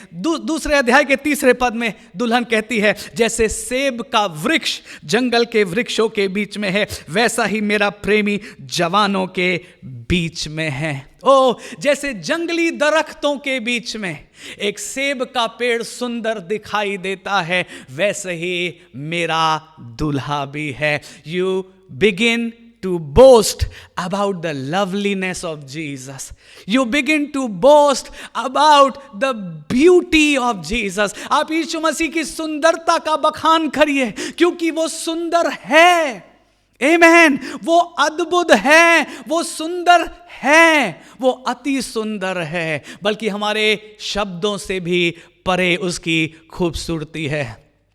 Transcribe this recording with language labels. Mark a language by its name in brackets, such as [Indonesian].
[Hindi] दूसरे अध्याय के 3 पद में दुल्हन कहती है, जैसे सेब का वृक्ष जंगल के वृक्षों के बीच में है, वैसा ही मेरा प्रेमी जवानों के बीच में है। ओ, जैसे जंगली दरख्तों के बीच में एक सेब का पेड़ सुंदर दिखाई देता है, वैसे ही मेरा दूल्हा भी है। [English] You begin to boast about the loveliness of Jesus. You begin to boast about the beauty of Jesus. [Hindi] आप यीशु मसीह की सुंदरता का बखान करिए, क्योंकि वो सुंदर है। आमेन। वो अद्भुत है, वो सुंदर है, वो अति सुंदर है, बल्कि हमारे शब्दों से भी परे उसकी खूबसूरती है।